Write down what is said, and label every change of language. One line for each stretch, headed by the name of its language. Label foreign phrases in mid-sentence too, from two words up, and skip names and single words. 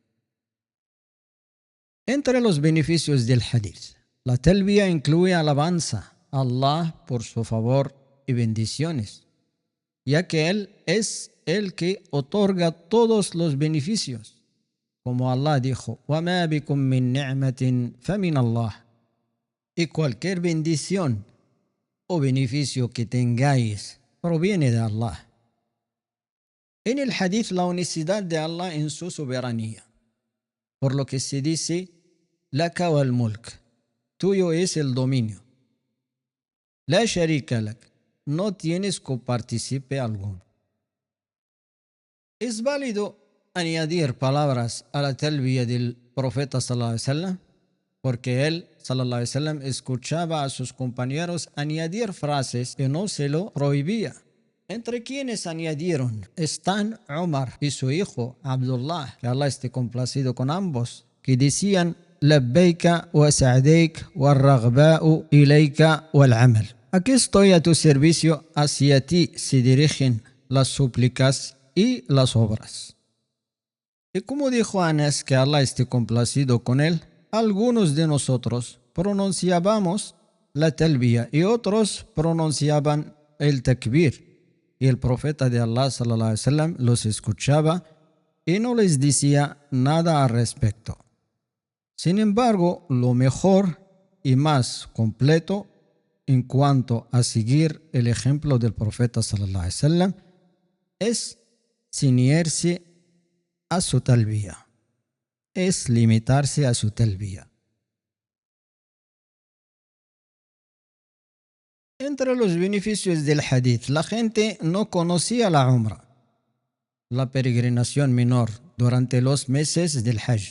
Spanish: Entre los beneficios del hadith, la talbiya incluye alabanza a Allah por su favor y bendiciones, ya que Él es el que otorga todos los beneficios. Como Allah dijo:
Arabic: وَمَا بِكُم مِّن نِعْمَةٍ فَمِنَ اللَّهِ.
Spanish: Y cualquier bendición o beneficio que tengáis proviene de Allah. En el hadith, la unicidad de Allah en su soberanía, por lo que se dice:
Arabic: لك والملك,
Spanish: tuyo es el dominio.
Arabic: لا شريك لك,
Spanish: no tienes copartícipe alguno. ¿Es válido añadir palabras a la talbiya del profeta
Arabic: صلى الله عليه وسلم?
Spanish: Porque él,
Arabic: صلى الله عليه وسلم,
Spanish: escuchaba a sus compañeros añadir frases que no se lo prohibía. Entre quienes añadieron están Umar y su hijo Abdullah, que Allah esté complacido con ambos, que decían:
Arabic: لبيك وسعديك والرغباء إليك والعمل.
Spanish: Aquí estoy a tu servicio, hacia ti se dirigen las súplicas y las obras. Y como dijo Anas, que Allah esté complacido con él, algunos de nosotros pronunciábamos la talbiya y otros pronunciaban el takbir. Y el profeta de Allah
Arabic: صلى الله عليه وسلم
Spanish: los escuchaba y no les decía nada al respecto. Sin embargo, lo mejor y más completo en cuanto a seguir el ejemplo del profeta
Arabic: صلى الله عليه وسلم
Spanish: es ciñirse a su talbiya, es limitarse a su talbiya. Entre los beneficios del hadith, la gente no conocía la umra, la peregrinación menor, durante los meses del Hajj.